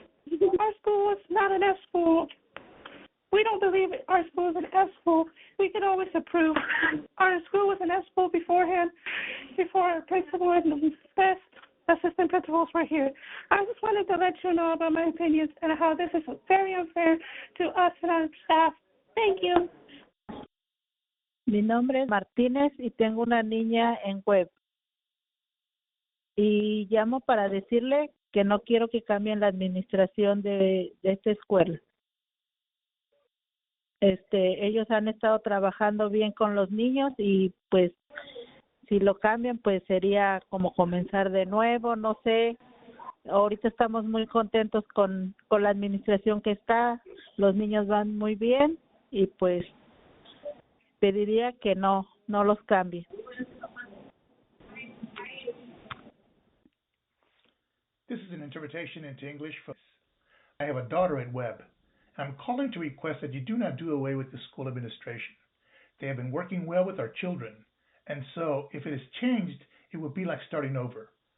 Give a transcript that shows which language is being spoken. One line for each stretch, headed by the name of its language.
English: Our school is not an F school. We don't believe our school is an F school. We can always improve. Our school was an F school beforehand, before our principal and the best assistant principals were here. I just wanted to let you know about my opinions and how this is very unfair to us and our staff. Thank you.
Spanish: Mi nombre es Martínez y tengo una niña en web. Y llamo para decirle que no quiero que cambien la administración de esta escuela. Ellos han estado trabajando bien con los niños y pues si lo cambian pues sería como comenzar de nuevo, no sé. Ahorita estamos muy contentos con la administración que está, los niños van muy bien y pues pediría que no los cambie.
English: This is an interpretation into English. I have a daughter at Webb. I'm calling to request that you do not do away with the school administration. They have been working well with our children, and so if it is changed, it will be like starting over.